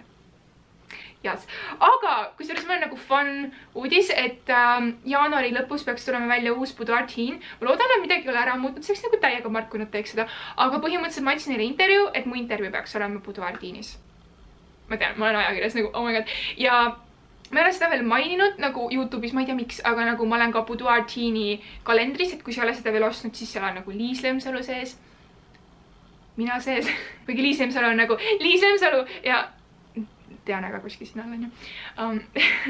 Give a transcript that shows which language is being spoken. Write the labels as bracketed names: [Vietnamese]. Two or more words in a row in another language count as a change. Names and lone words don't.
[English] Yes. [Estonian] Aga kusjuures meil on nagu fun uudis, et jaanuari lõpus peaks tulema välja uus Boudoir Teen. Ma loodan, et midagi ei ole ära muutnud, see oleks nagu täiega Mark, kui nad teeks seda. Aga põhimõtteliselt ma andsin neile intervjuu, et mu intervjuu peaks olema Boudoir Teenis. Ma tean, ma olen ajakirjas nagu, [English] oh my god. [Estonian] Ja ma ei ole seda veel maininud nagu YouTube'is, ma ei tea miks, aga nagu ma olen ka Boudoir Teeni kalendris, et kui sa ei ole seda veel ostnud, siis seal on nagu Liis Lemsalu sees. Mina sees. Kuigi Liis Lemsalu on nagu Liis Lemsalu ja tean aga kuskil siin all on ju.